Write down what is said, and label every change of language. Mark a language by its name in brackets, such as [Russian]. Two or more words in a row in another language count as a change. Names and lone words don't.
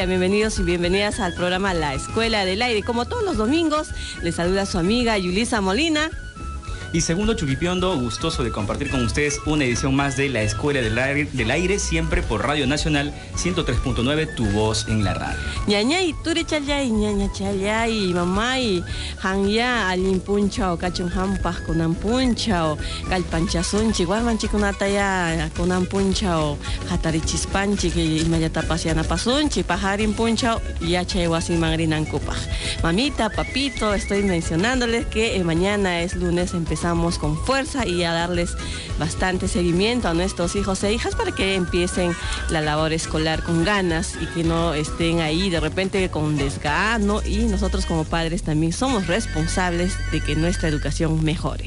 [Spanish] Bienvenidos y bienvenidas al programa La Escuela del Aire. Como todos los domingos, les saluda su amiga Yulisa Molina. Y segundo Chuquipiondo, gustoso de compartir con ustedes una edición más de La Escuela del Aire, siempre por Radio Nacional 103.9, tu voz en la radio. [Quechua] Ñañay, ture chalay, ñaña chalay, mamay, hanya alin punchao, kachun hampas kunan punchao, kalpanchasunchi, guarmanchi kunataya kunan punchao, hatarichispanchi, que imayatapasiana pasunchi, pajarin punchao, yachay wasimangrinan kupaj. [Spanish] Mamita, papito, estoy mencionándoles que mañana es lunes, empezamos con fuerza y a darles bastante seguimiento a nuestros hijos e hijas para que empiecen la labor escolar con ganas y que no estén ahí de repente con desgano, y nosotros como padres también somos responsables de que nuestra educación mejore.